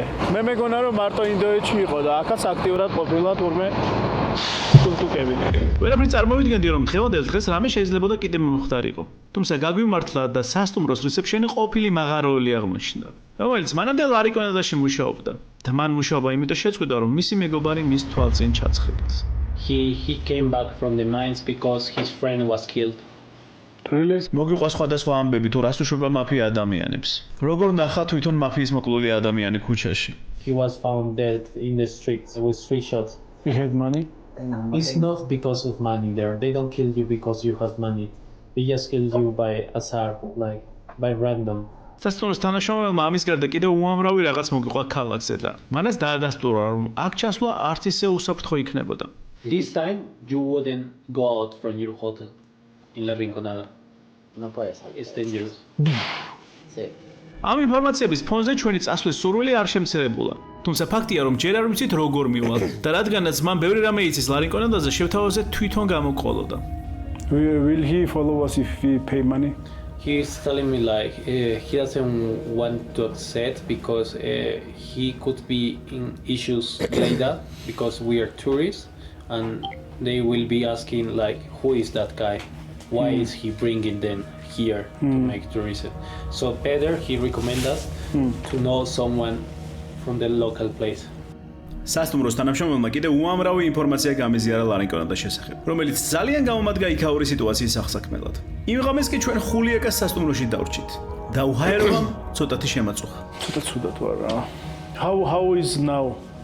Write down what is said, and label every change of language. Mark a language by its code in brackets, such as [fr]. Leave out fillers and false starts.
[ka] მე მეგონა რომ მარტო ინდოეთში იყო და აქაც აქტიურად ყოფილა თურმე ტუკტუკები. ვერაფერი წარმოვიდგენდი რომ დღევანდელ დღეს რამე შეიძლებოდა კიდე მომხდარიყო. თუმცა გაგვიმართლა და სასტუმროს რეცეპშენი ყოფილი მაღაროელი აღმოჩნდა. რომელიც მანამდე ლარინკონადაში მუშაობდა. და მან მუშაობა იმიტომ შეწყვიტა რომ მისი მეგობარი მის თვალწინ ჩაცხებდეს. [en] He came back from the mines because his friend was killed. [ka] მოგიყვა სხვადასხვა ამბები თუ რას უშვება მაფია ადამიანებს. როგორ ნახა თვითონ მაფიის მოკლული ადამიანი ქუჩაში. [en] He was found dead in the streets with 3 shots. He had money? It's not because of money there. They don't kill you because you have money. They just kill you by azar, like by random. [ka] სასტუმროს თანაშრომელმა ამის გარდა კიდევ უამრავი რაღაც მოგიყვა ქალაქზე და მანაც დაადასტურა რომ აქ ჩასვლა არც ისე უსაფრთხო იქნებოდა. [en] This time you wouldn't go out from your hotel in La Rinconada. [es] No puede ser. [en] It's dangerous. [es] Sí. [ka] ამ ინფორმაციების ფონზე ჩვენი წასვლის სურვილი არ შემცირებულა. თუმცა ფაქტია რომ ჯერ არ ვიცით როგორ მივალ და რადგანაც მან ბევრი რამე იცის ლარინკონადაზე შევთავაზე თვითონ გამოგყოლოდა. [en] Will he follow us if we pay money? He's telling me like he doesn't want to accept because he could be in issues like that because we are tourists and they will be asking like, who is that guy? Why is he bringing them here to make the reset? So Peter, he recommend us to know someone from the local place. [ka] სასტუმროს თანამშრომელმა კიდევ უამრავი ინფორმაცია გამიზიარა ლარინკონადას შესახებ, რომელიც ძალიან გამომადგა იქაური სიტუაციის აღსაქმელად. იმ ღამეს კი ჩვენ ხულიაკას სასტუმროში დავრჩით და უჰაერობამ ცოტათი შემაწუხა. ცოტა ცუდად ვარ რა. [en] How is now?